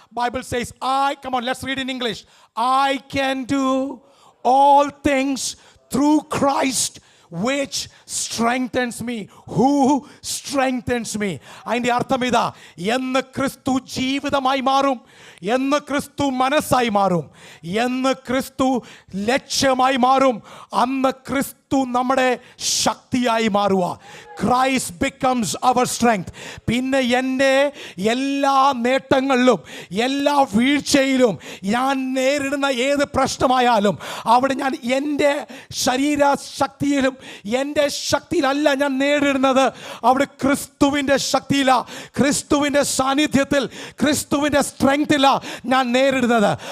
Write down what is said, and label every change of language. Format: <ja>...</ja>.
<en>Bible says, come on, let's read in English. I can do all things through Christ which strengthens me. Who strengthens me?</en> <ml>അതിൻ്റെ അർത്ഥം ഇതാ, എന്ന് ക്രിസ്തു ജീവിതമായി മാറും, എന്ന് ക്രിസ്തു മനസ്സായി മാറും, എന്ന് ക്രിസ്തു ലക്ഷ്യമായി മാറും, അന്ന് ക്രിസ്തു നമ്മുടെ ശക്തിയായി മാറുക.</ml> <en>Christ becomes our strength.</en> <ml>പിന്നെ എൻ്റെ എല്ലാ നേട്ടങ്ങളിലും എല്ലാ വീഴ്ചയിലും ഞാൻ നേരിടുന്ന ഏത് പ്രശ്നമായാലും അവിടെ ഞാൻ എൻ്റെ ശരീരശക്തിയിലും എൻ്റെ ശക്തിയിലല്ല ഞാൻ നേരിടുന്നത്, അവിടെ ക്രിസ്തുവിൻ്റെ ശക്തിയിലാണ്, ക്രിസ്തുവിൻ്റെ സാന്നിധ്യത്തിൽ, ക്രിസ്തുവിൻ്റെ സ്ട്രെങ്ത്തിലാണ് ഞാൻ നേരിടുന്നത്.</ml>